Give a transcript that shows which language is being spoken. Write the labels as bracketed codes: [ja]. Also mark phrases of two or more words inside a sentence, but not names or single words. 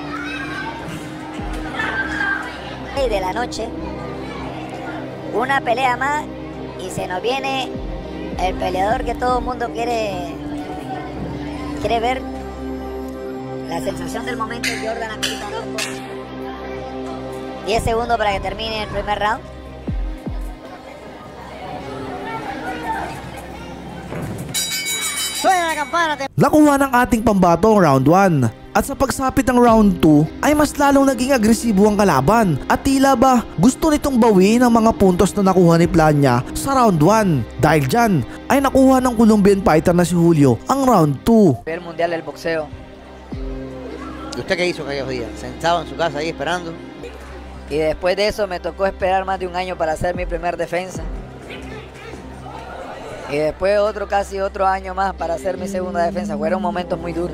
[es] Y de la noche, una pelea más y se nos viene el peleador que todo el mundo quiere ver. La sensación del momento es Jordan Amiguito Orozco. 10 segundos para que termine el primer round. Suena la campana. [tl] Nakuha ng ating pambato ang round 1 at sa pagsapit ng round 2 ay mas lalong naging agresibo ang kalaban at tila ba gusto nitong bawiin ang mga puntos na nakuha ni Plania sa round 1. Dahil dyan ay nakuha ng [en] Colombian fighter [tl] na si Julio ang round 2. [es] El mundial del boxeo. ¿Y usted qué hizo aquellos días? ¿Sentado en su casa ahí esperando? Y después de eso me tocó esperar más de un año para hacer mi primer defensa. Y después casi otro año más para hacer mi segunda defensa. Fueron momentos muy duros.